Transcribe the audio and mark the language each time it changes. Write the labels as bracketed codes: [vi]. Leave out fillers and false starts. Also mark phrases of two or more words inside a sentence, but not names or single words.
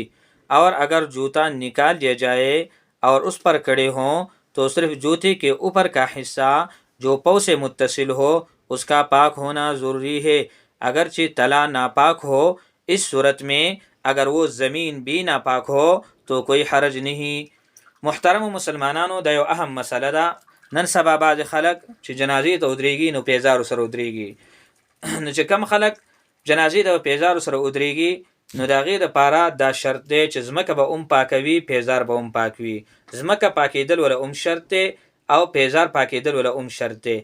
[ur] اور اگر جوتا نکال دیا جائے اور اس پر کھڑے ہوں تو صرف جوتے کے اوپر کا حصہ جو پاؤں سے متصل ہو اس کا پاک ہونا ضروری ہے، اگرچہ تلا ناپاک ہو. اس صورت میں اگر وہ زمین بھی ناپاک ہو تو کوئی حرج نہیں. [ps] محترم مسلمانانو دا یو اهم مسئله دا. نن سبا بعض خلک چې جنازې ته ودرېږي نو پیزارو سره ودرېږي نو چې کم خلک جنازې ته پیزارو سره ودرېږي نو د هغې دپاره دا شرط دی چې ځمکه به پاکوي، پیزار به پاکوي. ځمکه پاکېدل وله شرط دی او پیزار پاکېدل وله شرط دی.